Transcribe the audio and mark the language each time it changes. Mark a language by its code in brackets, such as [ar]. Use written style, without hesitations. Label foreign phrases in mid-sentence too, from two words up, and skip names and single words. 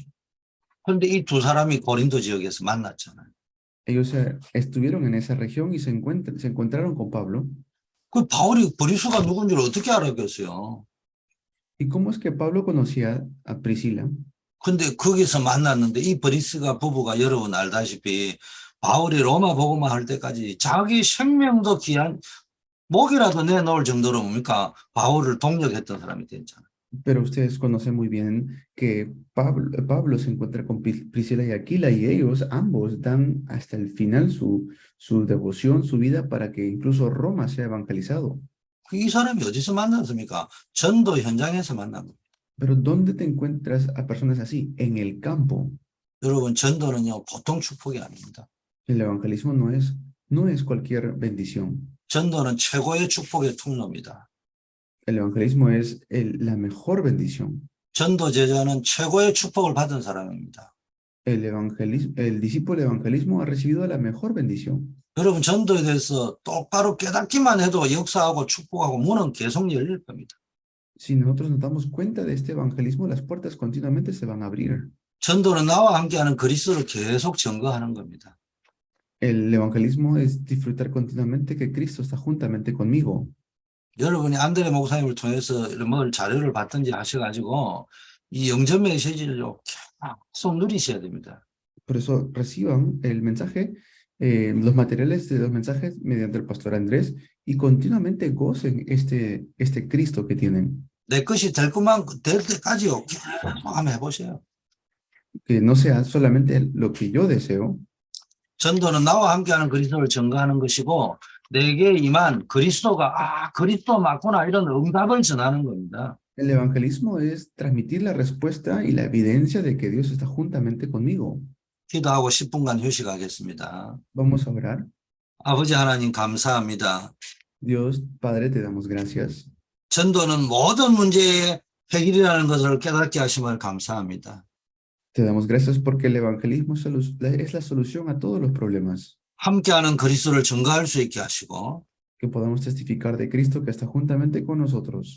[ko] 그런데 이 두 사람이 고린도 지역에서 만났잖아요. [es] Ellos estuvieron en esa región y se encontraron con Pablo. [ko] 그 바울이 브리스가 누군지를 어떻게 알았겠어요? [es] ¿Y cómo es que Pablo conocía a Priscila? [ko] 근데 거기서 만났는데 이 브리스가 부부가 여러분 알다시피 바울이 로마 복음화 할 때까지 자기 생명도 귀한 목이라도 내놓을 정도로 뭡니까? 바울을 동력했던 사람이 됐잖아요. [es] Pero ustedes conocen muy bien que Pablo se encuentra con Priscila y Aquila y ellos ambos dan hasta el final su devoción, su vida para que incluso Roma sea evangelizado. [ko] 이 사람이 어디서 만났습니까? 전도 현장에서 만난 거예요. [es] Pero ¿dónde te encuentras a personas así? En el campo. [ko] 여러분 전도는요 보통 축복이 아닙니다. [es] El evangelismo no es cualquier bendición. [ko] 전도는 최고의 축복의 통로입니다. [es] El evangelismo es la mejor bendición. [ko] 전도 제자는 최고의 축복을 받은 사람입니다. [es] El discípulo de evangelismo ha recibido la mejor bendición. [ko] 여러분 전도에 대해서 똑바로 깨닫기만 해도 역사하고 축복하고 문은 계속 열릴 겁니다. [es] Si nosotros nos damos cuenta de este evangelismo, las puertas continuamente se van a abrir. [ko] 전도는 나와 함께하는 그리스도를 계속 증거하는 겁니다. [es] El evangelismo es disfrutar continuamente que Cristo está juntamente conmigo. [ko] 여러분이 안드레 목사님을 통해서 뭘 자료를 받든지 하셔가지고 이 영접 메시지를 계속 누리셔야 됩니다. [es] Por eso reciban el mensaje, los materiales de los mensajes mediante el pastor Andrés y continuamente gocen este Cristo que tienen. [ko] 내 것이 될 때까지요. 계속 한번 해보세요. [es] Que no sea solamente lo que yo deseo. [ko] 전도는 나와 함께하는 그리스도를 증거하는 것이고 내게 임한 그리스도가 그리스도 맞구나 이런 응답을 전하는 겁니다. [es] El evangelismo es transmitir la respuesta y la evidencia de que Dios está juntamente conmigo. [ko] 기도하고 10분간 휴식하겠습니다. [es] Vamos a orar. [ko] 아버지 하나님 감사합니다. [es] Dios, Padre, te damos gracias. [ko] 전도는 모든 문제의 해결이라는 것을 깨닫게 하심을 감사합니다. [es] Te damos gracias porque el evangelismo es la solución a todos los problemas. [ko] 함께하는 그리스도를 증거할 수 있게 하시고 [es] Que podamos testificar de Cristo que está juntamente con nosotros.